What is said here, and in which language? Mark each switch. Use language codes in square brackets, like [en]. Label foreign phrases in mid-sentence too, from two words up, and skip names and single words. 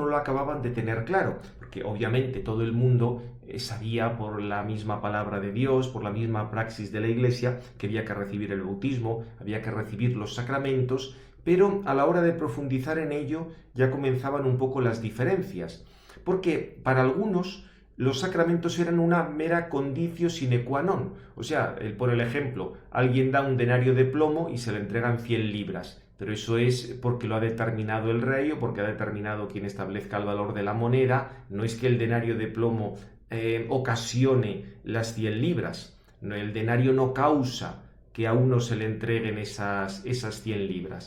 [es] lo acababan de tener claro, porque obviamente todo el mundo sabía por la misma palabra de Dios, por la misma praxis de la Iglesia, que había que recibir el bautismo, había que recibir los sacramentos, pero a la hora de profundizar en ello ya comenzaban un poco las diferencias, porque para algunos los sacramentos eran una mera [la] conditio sine qua non, [es] o sea, por el ejemplo, alguien da un denario de plomo y se le entregan 100 libras, pero eso es porque lo ha determinado el rey o porque ha determinado quien establezca el valor de la moneda, no es que el denario de plomo ocasione las 100 libras, no, el denario no causa que a uno se le entreguen esas 100 libras.